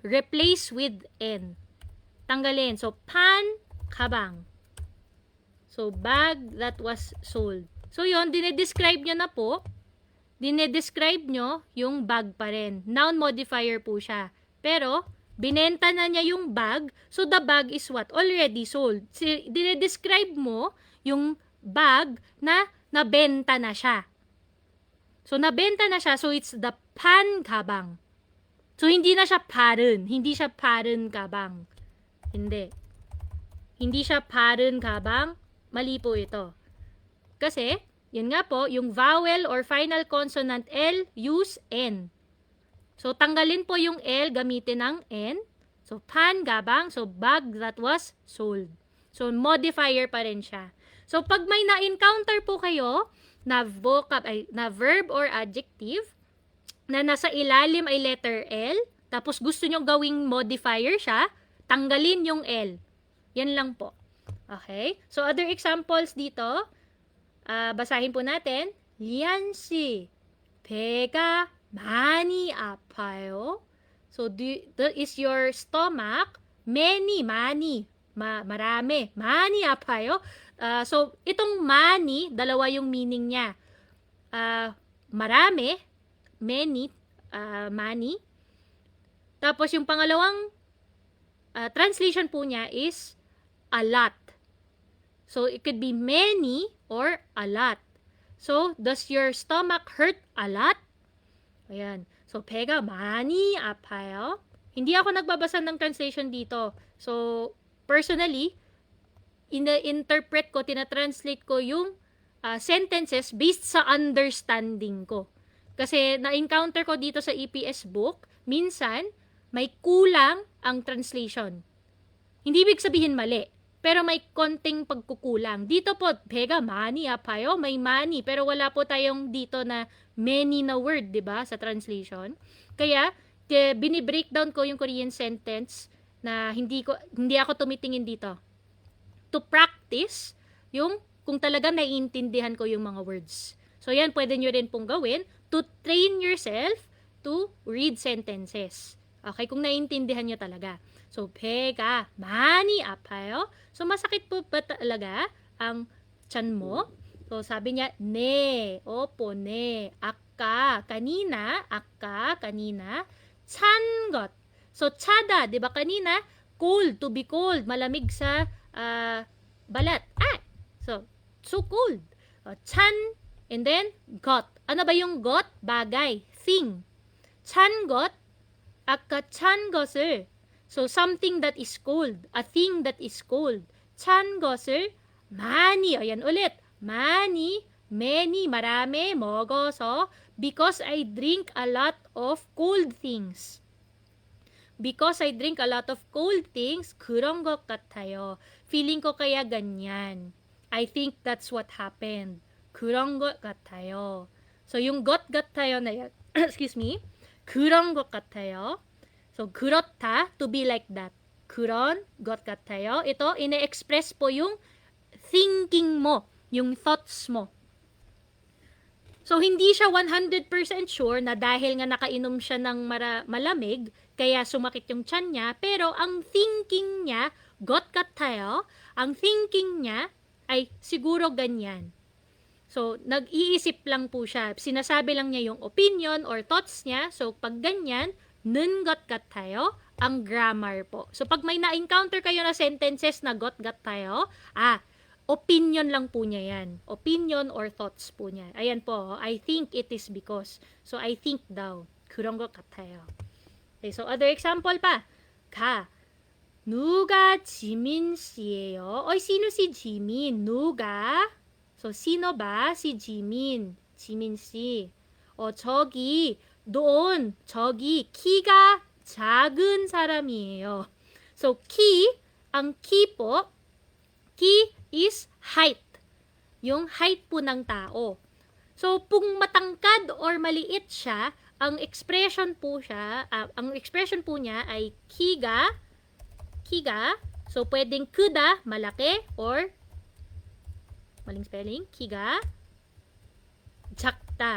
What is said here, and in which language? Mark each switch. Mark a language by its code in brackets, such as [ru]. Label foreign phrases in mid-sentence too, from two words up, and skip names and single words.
[en] Replace with N. Tanggalin. So, [ko] 판 가방. [en] So, bag that was sold. So, [tl] yun, dinedescribe nyo na po. Dinedescribe nyo yung bag pa rin. Noun modifier po siya. Pero, binenta na niya yung bag, [en] so the bag is what? Already sold. [tl] Dinedescribe mo yung bag na nabenta na siya. So, nabenta na siya, [en] so it's the [ko] 판 가방. [tl] So, hindi na siya pa른. Hindi siya pa른 kabang. Hindi. Hindi siya pa른 kabang. Mali po ito. Kasi, yun nga po, yung [en] vowel or final consonant L, use N. [tl] So, tanggalin po yung L, gamitin ng N. [ko] So, 판 가방. [en] So, bag that was sold. [tl] So, modifier pa rin siya. So, pag may na-encounter po kayo na [en] verb or adjective [tl] na nasa ilalim ay letter L, tapos gusto nyo gawing modifier siya, tanggalin yung L. Yan lang po. Okay? So, [en] other examples [tl] dito, basahin po natin. [ko] 리안 씨, 배가 많이 아파요. [en] So, is your stomach many, [tl] marami, [ko] 많이 아파요. [tl] So, itong 많이, dalawa yung meaning niya. Marami, many, 많이. Tapos, yung pangalawang translation po niya [en] is a lot. So, it could be many or a lot. So, does your stomach hurt a lot? [tl] Ayan. So, [ko] 배가 많이 아파요. [tl] Hindi ako nagbabasa ng translation dito. So, personally, ina-interpret ko, tinatranslate ko yung sentences based sa understanding ko. Kasi, na-encounter ko dito sa EPS book, minsan, may kulang ang translation. Hindi ibig sabihin mali, pero may konting pagkukulang. Dito po, [ko] 배가 많이 아파요, may 많이, [tl] pero wala po tayong dito na many na word, di ba, sa translation. Kaya, bini-breakdown ko yung [en] Korean sentence [tl] na hindi ako tumitingin dito. [en] To practice, [tl] yung kung talaga naiintindihan ko yung mga words. So, yan, pwede nyo rin pong gawin [en] to train yourself to read sentences. [tl] Okay, kung naiintindihan nyo talaga. So, [ko] 배가 많이 아파요. [tl] So, masakit po ba talaga ang tiyan mo? So, sabi niya, [ko] 네, opo, 네, 아까, kanina, 찬 것. [tl] So, tsada, di ba kanina, [en] cold, to be cold, [tl] malamig sa balat. [en] So cold. 찬, and then, got. [tl] Ano ba yung got? Bagay, [en] thing. [ko] 찬 것, 아까 찬 것을, [en] so something that is cold, a thing that is cold. [ko] 찬 것을 많이, [tl] ayan ulit, [ko] 많이, [en] many, marami, 먹어서, because I drink a lot of cold things. Because I drink a lot of cold things, [ko] 그런 것 같아요. [tl] Feeling ko kaya ganyan. [en] I think that's what happened. [ko] 그런 것 같아요. [tl] So, yung [ko] 것 같아요 [tl] na yan, [en] excuse me, [ko] 그런 것 같아요. So, 그렇다, [en] to be like that. [ko] 그런 것 같아요. [tl] Ito, ine-express po yung thinking mo, yung thoughts mo. So, hindi siya 100% sure na dahil nga nakainom siya ng malamig, kaya sumakit yung tiyan niya, pero ang thinking niya, [ko] 것 같아요, [tl] ang thinking niya ay siguro ganyan. So, nag-iisip lang po siya. Sinasabi lang niya yung opinion or thoughts niya. So, pag ganyan, [ko] 는 것 같아요, [tl] ang grammar po. So, pag may na-encounter kayo na sentences na [ko] 것 같아요, [tl] opinion lang po niya yan. Opinion or thoughts po niya. Ayan po, [en] I think it is because. So, I think daw. [ko] 그런 것 같아요. [en] Okay, so, other example pa. [ko] 누가 지민 씨예요? [tl] Sino si Jimin? 누가? So, sino ba si Jimin? [ko] Jimin 씨. 저기, doon, 저기, 키가 작은 사람이에요. [tl] So, ang ki po, [en] ki is height. [tl] Yung height po ng tao. So, kung matangkad or maliit siya, ang expression po niya ay kiga. So, pwedeng kuda, malaki, or, maling spelling, [ko] 키가 작다.